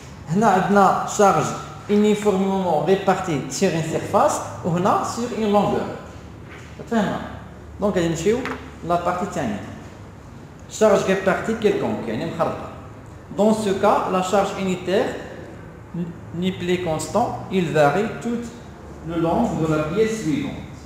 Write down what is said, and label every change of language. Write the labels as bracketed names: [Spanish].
[Arabic] هنا عندنا شارج [French] uniformément répartie sur une surface [Arabic] وهنا [French] sur une longueur. [Arabic] فهمنا؟ دونك غادي نمشيو لا بارتي الثانيه. [French] charge répartie quelconque [Arabic] يعني مخرطه. [French] Dans ce cas, la charge unitaire n'est plus constant, il varie tout le long de la pièce suivante.